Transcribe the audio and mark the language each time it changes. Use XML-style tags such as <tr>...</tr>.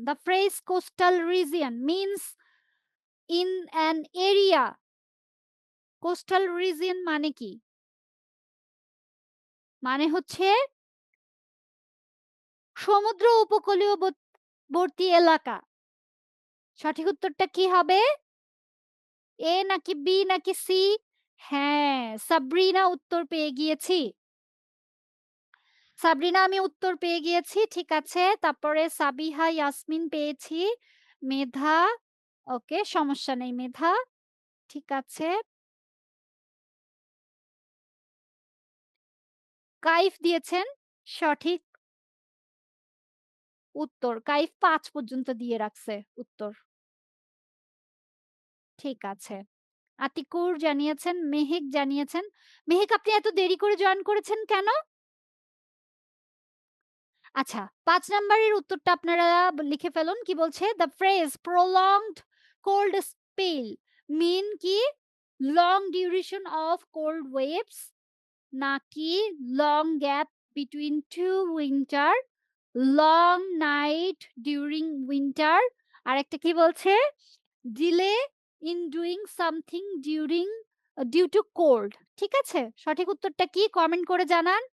<en>The phrase coastal region means in an area</en> <bn>coastal region মানে কি? মানে হচ্ছে সমুদ্র উপকূলীয় বর্তী এলাকা। সঠিক উত্তরটা কি হবে? এ নাকি বি নাকি সি? হ্যাঁ, সাবরিনা উত্তর পেয়ে গিয়েছি। সাবরিনা আমি উত্তর পেয়ে গিয়েছি। ঠিক আছে। তারপরে সাবিহা ইয়াসমিন পেয়েছি। মেধা ওকে সমস্যা নেই মেধা। ঠিক আছে। কাইফ দিয়েছেন সঠিক উত্তর। কাইফ ৫ পর্যন্ত দিয়ে রাখছে উত্তর। ঠিক আছে। আতিকুর জানিয়েছেন, মেহেক জানিয়েছেন। মেহেক আপনি এত দেরি করে জয়েন করেছেন কেন? আচ্ছা ৫ নাম্বারের উত্তরটা আপনারা লিখে ফেলুন।</bn> <en>কি বলছে? The phrase prolonged cold spell mean কি? Long duration of cold waves নাকি long gap between two winter, long night during winter, আরেকটা কি বলছে? Delay in doing something during due to cold.</en> <bn>ঠিক আছে? সঠিক উত্তরটা কি? কমেন্ট করে জানান।</bn>